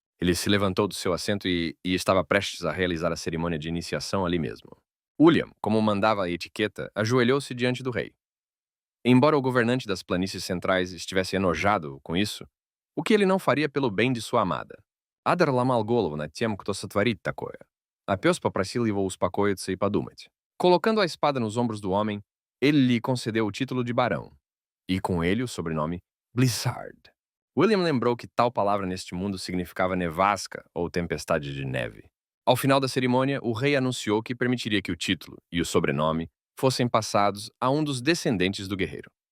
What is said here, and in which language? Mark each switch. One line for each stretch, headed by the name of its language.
Portuguese: Ele se levantou do seu assento e estava prestes a realizar a cerimônia de iniciação ali mesmo. William, como mandava a etiqueta, ajoelhou-se diante do rei. Embora o governante das planícies centrais estivesse enojado com isso, o que ele não faria pelo bem de sua amada?
Russian: Адер ломал голову над тем, кто сотворит такое. A пес попросил его успокоиться и подумать.
Portuguese: Colocando a espada nos ombros do homem, ele lhe concedeu o título de barão, e com ele o sobrenome Blizzard. William lembrou que tal palavra neste mundo significava nevasca ou tempestade de neve. Ao final da cerimônia, o rei anunciou que permitiria que o título e o sobrenome fossem passados a um dos descendentes do guerreiro.